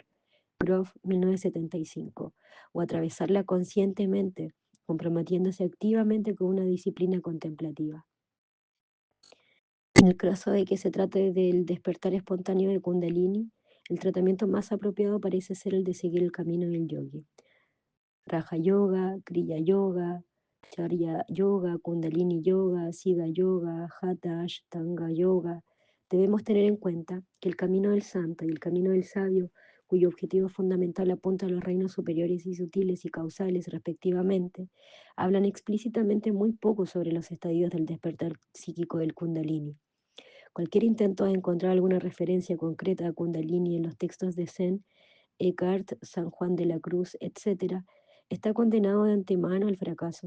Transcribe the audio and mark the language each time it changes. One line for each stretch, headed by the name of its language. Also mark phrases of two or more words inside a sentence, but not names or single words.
Spanish: Grof, 1975, o atravesarla conscientemente, comprometiéndose activamente con una disciplina contemplativa. En el caso de que se trate del despertar espontáneo de Kundalini, el tratamiento más apropiado parece ser el de seguir el camino del yogi. Raja Yoga, Kriya Yoga, Charya Yoga, Kundalini Yoga, Siddha Yoga, Hatha Ashtanga Yoga. Debemos tener en cuenta que el camino del santo y el camino del sabio, cuyo objetivo fundamental apunta a los reinos superiores y sutiles y causales respectivamente, hablan explícitamente muy poco sobre los estadios del despertar psíquico del Kundalini. Cualquier intento de encontrar alguna referencia concreta a Kundalini en los textos de Zen, Eckhart, San Juan de la Cruz, etc., está condenado de antemano al fracaso.